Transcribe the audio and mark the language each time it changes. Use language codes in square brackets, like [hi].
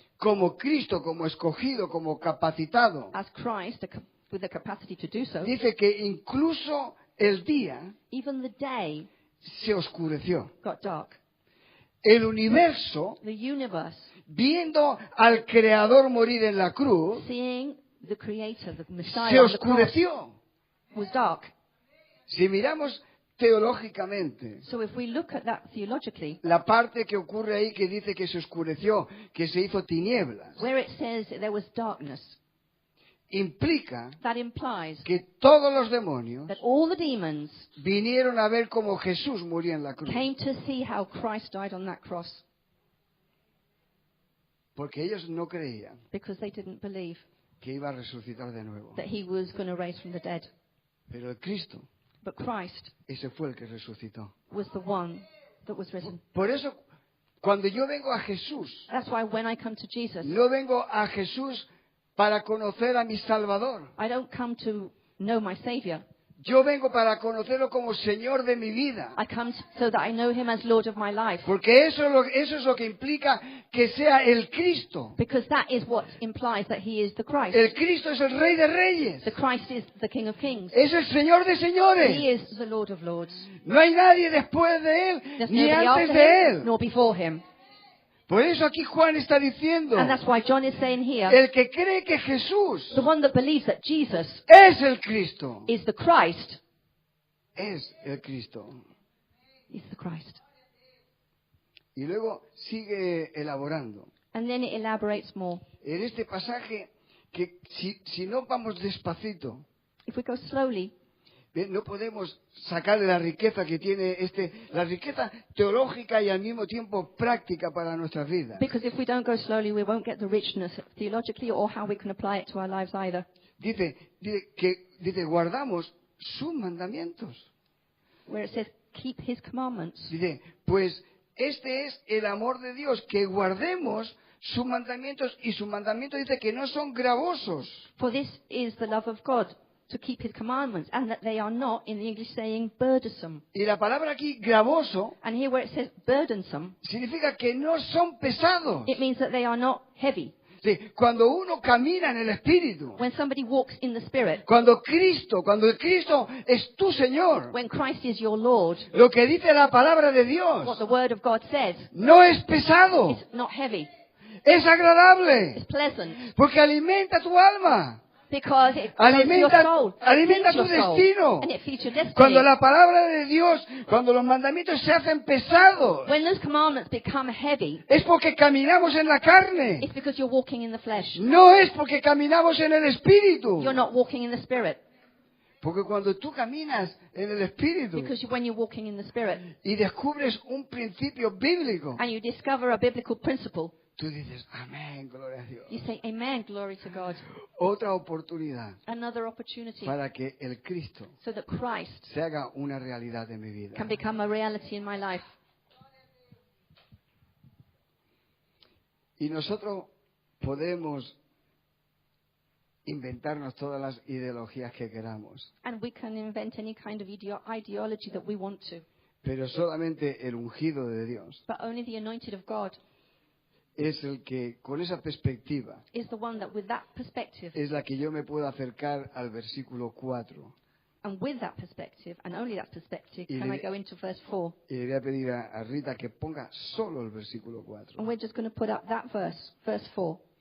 [es] como Cristo, como escogido, como capacitado, [en] as Christ, with the capacity to do so, [es] dice que incluso el día [en] even the day [es] se oscureció. [en] got dark. [es] El universo, [en] The universe, [es] viendo al Creador morir en la cruz, [en] seeing the Creator, the [es] se [en] Messiah on the cross, [es] oscureció. [en] was dark. [es] Si miramos teológicamente, [en] So if we look at that theologically, [es] la parte que ocurre ahí que dice que se oscureció, que se hizo tinieblas, [en] where it says that there was darkness, [es] implica [en] that implies [es] que todos los demonios [en] that all the demons [es] vinieron a ver cómo Jesús murió en la cruz. [en] came to see how Christ died on that cross [es] Porque ellos no creían [en] because they didn't believe [es] que iba a resucitar de nuevo. [en] that he was going to raise from the dead. [es] Pero el Cristo, [en] But Christ [es] ese fue el que resucitó. [en] was the one that was risen. [es] Por eso, cuando yo vengo a Jesús, [en] That's why when I come to Jesus, [es] no vengo a Jesús para conocer a mi Salvador. [en] I don't come to know my Savior. [es] Yo vengo para conocerlo como Señor de mi vida. [en] I come so that I know him as Lord of my life. [es] Porque eso es lo que implica que sea el Cristo. [en] Because that is what implies that he is the Christ. [es] El Cristo es el Rey de Reyes. [en] The Christ is the King of Kings. [es] Es el Señor de señores. [en] He is the Lord of Lords. [es] No hay nadie después de Él, [en] There's [es] ni [en] nobody [es] antes [en] after [es] de [en] him, [es] Él. [en] nor before him. [es] Por eso aquí Juan está diciendo, [en] And that's why John is saying here, [es] el que cree que Jesús [en] the one that believes that Jesus [es] es el Cristo, [en] is the Christ, [es] es el Cristo. [en] is the Christ. [es] Y luego sigue elaborando. [en] And then it elaborates more. [es] En este pasaje, que si no vamos despacito, [en] If we go slowly, [es] no podemos sacar de la riqueza que tiene la riqueza teológica y al mismo tiempo práctica para nuestras vidas. [en] because if we don't go slowly, we won't get the richness theologically or how we can apply it to our lives either. [es] Dice, guardamos sus mandamientos. [en] Where it says, keep his commandments. [es] Dice, pues este es el amor de Dios, que guardemos sus mandamientos, y sus mandamientos dice que no son gravosos. [en] For this is the love of God, to keep his commandments, and that they are not, in the English saying, burdensome. [es] Y la palabra aquí, gravoso, [en] And here where it says burdensome, [es] significa que no son pesados. [en] it means that they are not heavy. [es] Sí, cuando uno camina en el Espíritu, [en] When somebody walks in the Spirit, [es] cuando el Cristo es tu Señor, [en] when Christ is your Lord, [es] lo que dice la palabra de [en] what [es] Dios [en] the Word of God says, [es] no es pesado, [en] it's not heavy, [es] es agradable, [en] it's pleasant, [es] porque alimenta tu alma, [en] because it goes to your soul, [es] alimenta [en] feeds your [es] tu [en] soul, [es] destino. [en] and it feeds your destiny. [es] Cuando la palabra de Dios, cuando los mandamientos se hacen pesados, [en] When those commandments become heavy, [es] es porque caminamos en la carne, [en] it's because you're walking in the flesh. [es] no es porque caminamos en el Espíritu. [en] You're not walking in the Spirit. [es] Porque cuando tú caminas en el Espíritu [en] Because when you're walking in the Spirit [es] y descubres un principio bíblico, [en] and you discover a biblical principle, [es] tú dices, amén, gloria a Dios. [en] you say, Amen, glory to God. [es] Otra oportunidad [en] Another opportunity [es] para que el Cristo [en] so that Christ [es] se haga una realidad en mi vida. [en] can become a reality in my life. [es] Y nosotros podemos inventarnos todas las ideologías que queramos, [en] And we can invent any kind of ideology that we want to. [es] pero solamente el ungido de Dios [en] But only the anointed of God [es] es el que, con esa perspectiva, [en] is the one that with that perspective, [es] es la que yo me puedo acercar al versículo 4. [en] and with that perspective, and only that perspective, [es] Y [en] can [es] le- [en] I go into verse 4. [es] Y le voy a pedir a Rita que ponga solo el versículo 4. [en] And we're just going to put up that verse 4.